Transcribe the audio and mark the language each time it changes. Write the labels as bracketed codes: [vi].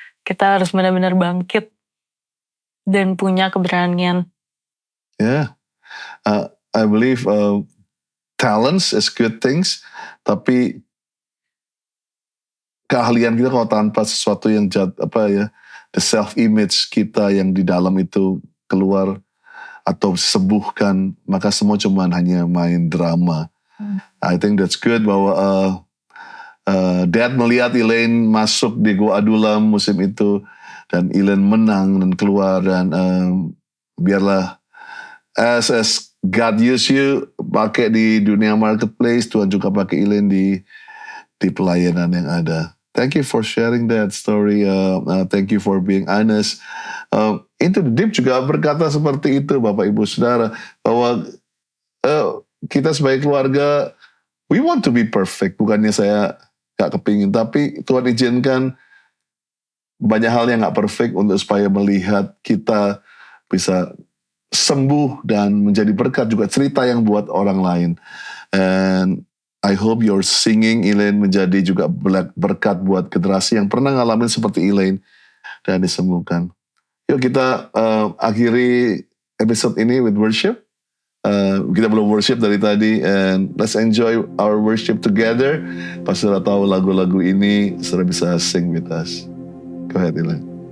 [id] Kita harus benar-benar bangkit dan punya keberanian. [en] I believe talents is good things, [id] tapi keahlian kita kalau tanpa sesuatu yang [en] the self image [id] kita yang di dalam itu keluar atau sembuhkan, maka semua cuman hanya main drama. [en] I think that's good [id] bahwa Dad melihat Elaine masuk di Gua Adulam musim itu dan Elaine menang dan keluar, dan biarlah [en] as God use you [id] pakai di dunia marketplace, Tuhan juga pakai Elaine di pelayanan yang ada. [en] Thank you for sharing that story. Thank you for being honest. [id] Into the Deep juga berkata seperti itu, Bapak Ibu Saudara, bahwa kita sebagai keluarga, [en] we want to be perfect. [id] Bukannya saya gak kepingin, tapi Tuhan izinkan banyak hal yang gak perfect untuk supaya melihat kita bisa sembuh dan menjadi berkat juga, cerita yang buat orang lain. [en] And I hope your singing, [id] Elaine, menjadi juga berkat buat generasi yang pernah ngalamin seperti Elaine dan disembuhkan. Yuk kita akhiri episode ini [en] with worship. [id] Kita belum worship dari tadi, [en] and let's enjoy our worship together. [id] Pas sudah tahu lagu-lagu ini, sudah bisa [en] sing with us. Go ahead, [id] Elaine.